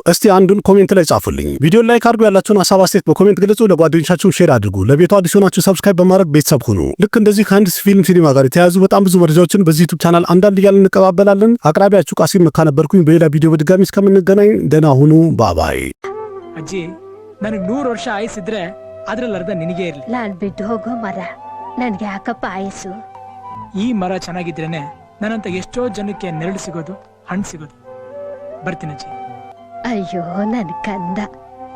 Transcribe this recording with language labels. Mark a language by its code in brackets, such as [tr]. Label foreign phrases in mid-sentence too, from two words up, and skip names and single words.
[am] እስቲ አንዱን ኮሜንት ላይ ጻፉልኝ። ቪዲዮ ላይክ አድርጉ፣ ያላችሁን ሀሳብ አስተያየት በኮሜንት ግለጹ። ለጓደኞቻችሁ ሼር አድርጉ። ለቤቱ አዲስ ሆናችሁ ሰብስክራይብ በማድረግ ቤተሰብ ሁኑ። ልክ እንደዚህ ከአንድ ፊልም ሲኒማ ጋር የተያያዙ በጣም ብዙ መረጃዎችን በዚህ ዩቲዩብ ቻናል አንዳንድ እያልን እንቀባበላለን። አቅራቢያችሁ ቃሲም መካ ነበርኩኝ። በሌላ ቪዲዮ በድጋሚ እስከምንገናኝ ደህና ሁኑ። ባባይ። [kn] ಅಜ್ಜಿ ನನಗೆ 100 ವರ್ಷ ಆಯಸ್ಸಿದ್ರೆ ಅದ್ರಲ್ಲಿ ಅರ್ಧ ನಿನಗೆ ಇರ್ಲಿ. ನಾನ್ ಬಿಟ್ಟು ಹೋಗೋ ಮರ ನನ್ಗೆ ಯಾಕಪ್ಪ ಆಯಸ್ಸು? ಈ ಮರ ಚೆನ್ನಾಗಿದ್ರೇನೆ ನನ್ನಂತ ಎಷ್ಟೋ ಜನಕ್ಕೆ ನೆರಳು ಸಿಗೋದು, ಹಣ್ಣು ಸಿಗೋದು. ಬರ್ತೀನಿ ಅಜ್ಜಿ. ಅಯ್ಯೋ ನನ್ ಕಂದ.